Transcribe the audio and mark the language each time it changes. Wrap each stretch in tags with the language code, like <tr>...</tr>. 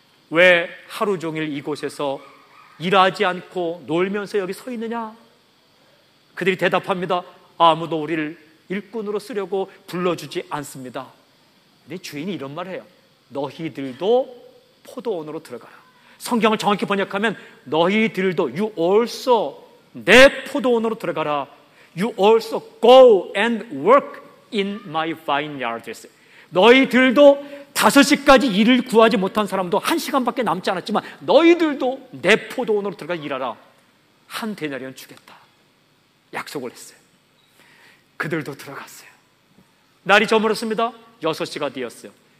<ko>왜 하루 종일 이곳에서 일하지 않고 놀면서 여기 서 있느냐? 그들이 대답합니다. 아무도 우리를 일꾼으로 쓰려고 불러주지 않습니다. 근데 주인이 이런 말을 해요. 너희들도 포도원으로 들어가라. 성경을 정확히 번역하면 너희들도</ko> <en>you also</en> <ko>내 포도원으로 들어가라.</ko> <en>You also go and work in my vineyards.</en> <ko>너희들도 5시까지 일을 구하지 못한 사람도 1시간밖에 남지 않았지만 너희들도 내 포도원으로 들어가 일하라. 한 데나리온 주겠다. 약속을 했어요. 그들도 들어갔어요. 날이 저물었습니다. 6시가 되었어요.</ko>